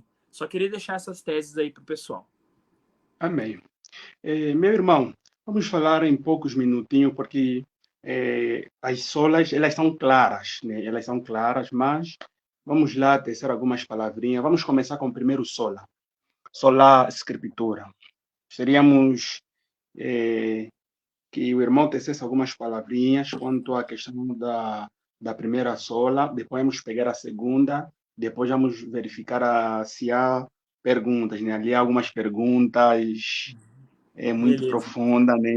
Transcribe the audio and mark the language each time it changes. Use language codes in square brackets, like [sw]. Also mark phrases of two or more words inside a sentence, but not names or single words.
[pt] Só queria deixar essas teses aí para o pessoal. Amém. Meu irmão, vamos falar em poucos minutinhos, porque as solas, elas são claras, né? Elas são claras, mas vamos lá tecer algumas palavrinhas. Vamos começar com o primeiro sola. [la] Sola Scriptura. [pt] Seríamos que o irmão tecesse algumas palavrinhas quanto à questão da primeira sola, depois vamos pegar a segunda, depois vamos verificar se há perguntas, né? Ali há algumas perguntas muito profunda, né?